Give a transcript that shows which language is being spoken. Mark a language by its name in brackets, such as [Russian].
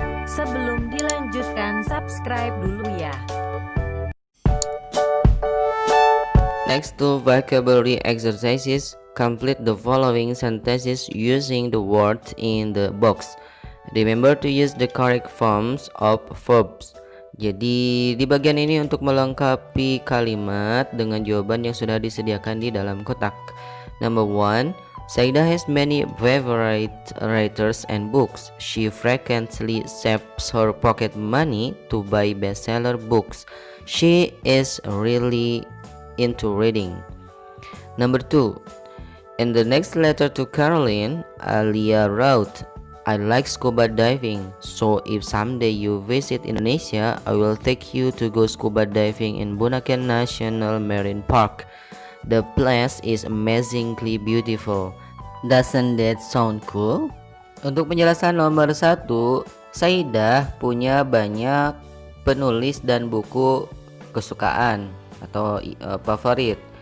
[Indonesian] Sebelum dilanjutkan, subscribe dulu ya. [English] Next to vocabulary exercises, complete the following sentences using the words in the box. Remember to use the correct forms of verbs. [Indonesian] Jadi di bagian ini untuk melengkapi kalimat dengan jawaban yang sudah disediakan di dalam kotak. [English] Number 1. Saida has many favorite writers and books. She frequently saves her pocket money to buy bestseller books. She is really into reading. Number 2. In the next letter to Caroline, Alia wrote, I like scuba diving, so if someday you visit Indonesia, I will take you to go scuba diving in Bunaken National Marine Park. The place is amazingly beautiful. Doesn't that sound cool? [Indonesian] Untuk penjelasan nomor 1, Saidah punya banyak penulis dan buku kesukaan atau favorit.